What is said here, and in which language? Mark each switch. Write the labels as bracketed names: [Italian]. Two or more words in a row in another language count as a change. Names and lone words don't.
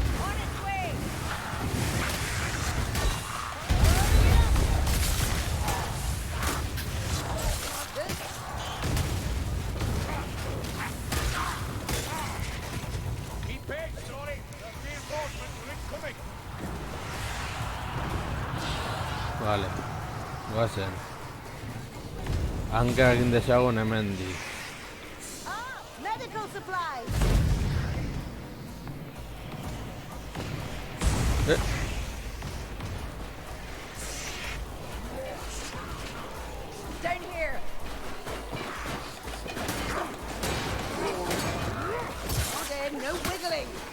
[English] On its way! Keep back, sorry. The reinforcements are incoming. [Basque] Vale. Goazen. Hanka egin dezagun hemendik. [English] Ah, medical supplies! Down here! Okay, no wiggling!